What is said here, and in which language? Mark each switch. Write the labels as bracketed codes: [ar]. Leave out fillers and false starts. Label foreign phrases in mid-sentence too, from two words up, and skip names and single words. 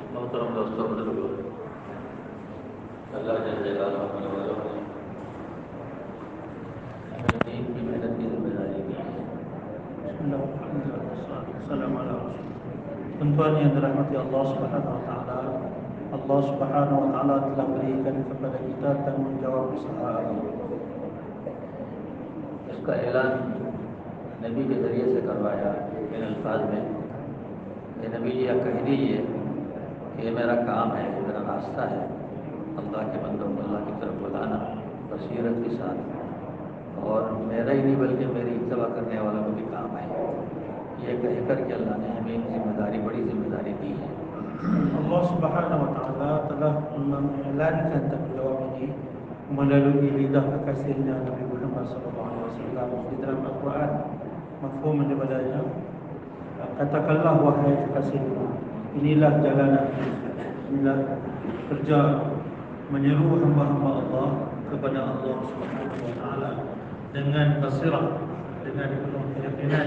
[ur] محترم دوستوں، بزرگوں, [ar] الله جل جلاله [ur] نے ہمیں دین کی محنت کی ذمہ داری دی ہے. [ms] Tuan-tuan yang dirahmati [ar] الله سبحانه وتعالى, الله سبحانه وتعالى [ms] telah berikan kepada kita tanggungjawab usaha agama. [ur] اس کا اعلان نبی کے ذریعے سے کروایا ان الفاظ میں کہ نبی جی کہہ دیجیے کہ یہ میرا کام ہے، یہ میرا راستہ ہے، اللہ کے بندوں کو اللہ کی طرف بلانا بصیرت کے ساتھ، اور میرا ہی نہیں بلکہ میری اتباع کرنے والوں کو بھی کام ہے. یہ کہہ کر کے اللہ نے ہمیں ذمہ داری، بڑی ذمہ داری دی ہے. [ar] الله سبحانه وتعالى [ms] telah mengiklankan tanggungjawab ini melalui lidah kekasihnya Nabi Muhammad SAW di dalam Al-Quran. Mafhum daripadanya, katakanlah wahai kekasihku, inilah jalan aku, inilah kerja menyeru hamba-hamba Allah kepada [ar] الله سبحانه وتعالى [ms] dengan basirah, dengan penuh keyakinan.